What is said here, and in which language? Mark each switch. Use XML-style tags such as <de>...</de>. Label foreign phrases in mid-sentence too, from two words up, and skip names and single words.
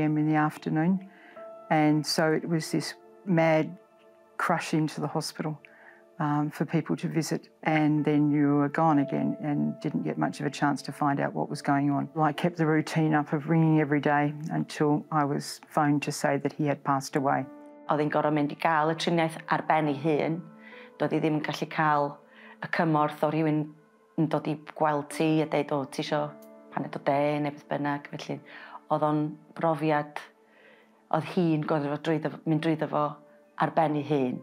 <en>in the afternoon, and so it was this mad crush into the hospital for people to visit, and then you were gone again and didn't get much of a chance to find out what was going on. I kept the routine up of ringing every day until I was phoned to say that he had passed away.</en> <cy>Oedd hi'n gorfod mynd I gael y triniaeth ar ben ei hun. Doedd hi ddim yn gallu cael y cymorth o rhywun yn dod I gweld ti a dweud, o, ti isio paned o de neu beth bynnag. Felly, oedd o'n brofiad, oedd hi'n gorfod mynd drwyddo fo ar ben ei hun.</cy>